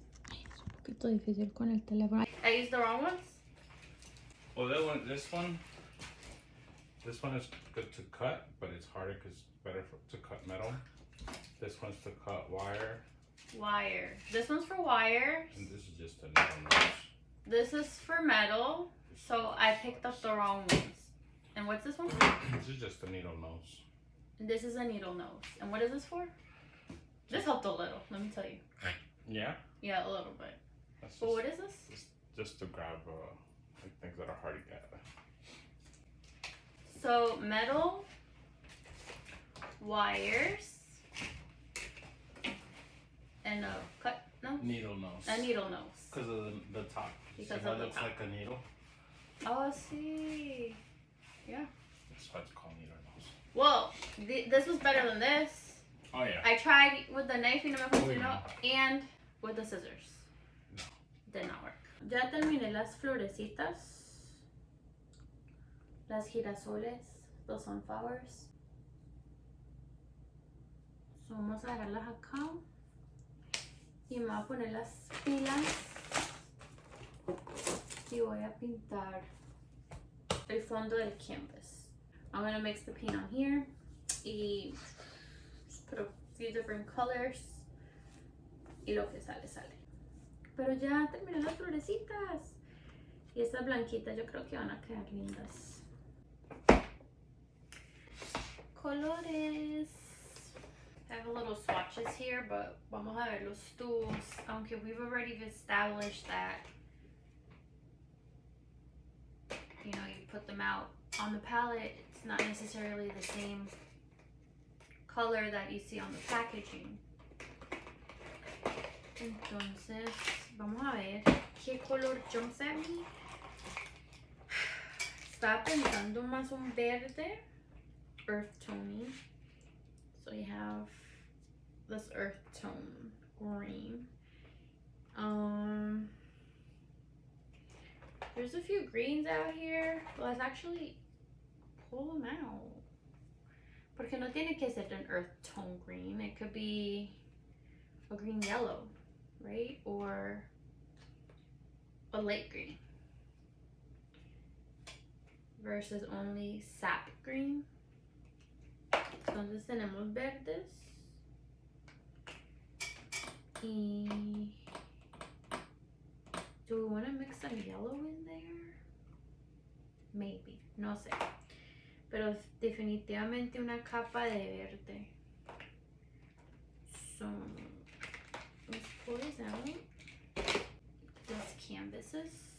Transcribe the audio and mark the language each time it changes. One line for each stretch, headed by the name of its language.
Spanish: Ay, es un poquito difícil con el teléfono.
English: I used the wrong ones? Well, this one is good to cut, but it's harder because it's better to cut metal. This one's to cut wire. Wire. This one's for wire. And this is just a needle nose. This is for metal, so I picked up the wrong ones. And what's this one? This is just a needle nose. This is a needle nose. And what is this for? This helped a little, let me tell you. Yeah? Yeah, a little bit. But what is this? Just to grab like things that are hard to get. So metal, wires, and a cut, no? Needle nose. A needle nose. Because of the top. Because so of the looks top. like a needle. Oh, see. Yeah. That's why it's called needle nose. Well, this was better than this. Oh yeah. I tried with the knife
Spanish: y no me funcionó,
English: and with the scissors. No. Did not work.
Spanish: Ya terminé las florecitas. Las girasoles, los sunflowers. So vamos a agarrarlas acá. Y me voy a poner las pilas. Y voy a pintar el fondo del canvas.
English: I'm going to mix the paint on here. Y put a few different colors.
Spanish: Y lo que sale, sale. Pero ya terminé las florecitas. Y estas blanquitas yo creo que van a quedar lindas. Colores.
English: I have a little swatches here, but
Spanish: vamos a ver los
English: tools. Aunque we've already established that, you know, you put them out on the palette, it's not necessarily the same color that you see on the packaging.
Spanish: Entonces, vamos a ver qué color
English: jumps at me.
Spanish: Estaba pensando más un verde,
English: earth tone. So you have this earth tone green. There's a few greens out here. Let's actually pull them out.
Spanish: Porque no tiene que ser
English: an earth tone green. It could be a green yellow, right? Or a light green. Versus only sap green.
Spanish: Entonces tenemos verdes.
English: Y do we want to mix some yellow in there? Maybe,
Spanish: no sé. Pero definitivamente una capa de verde.
English: So let's pull this out. These canvases.